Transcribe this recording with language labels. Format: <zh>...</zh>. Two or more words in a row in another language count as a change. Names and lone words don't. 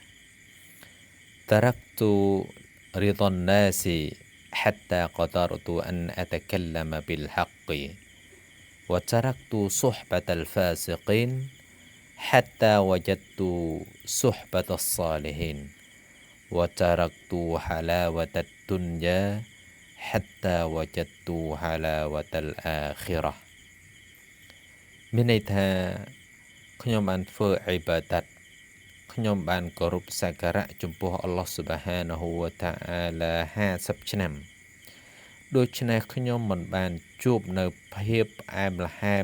<ar>تركت رضا الناس حتى قدرت أن أتكلم بالحق وتركت صحبة الفاسقين حتى وجدت صحبة الصالحين وتركت حلاوة الدنيا حتى وجدت حلاوة الآخرة</ar> <km>មានន័យថាខ្ញុំបានធ្វើអ៊ីបាដាតខ្ញុំបានគោរពសក្ការៈចំពោះ</km> <ar>الله سبحانه وتعالى</ar> <km>50 ឆ្នាំដូច្នេះខ្ញុំមិនបានជួបនៅភាពផ្អែមល្ហែម</km>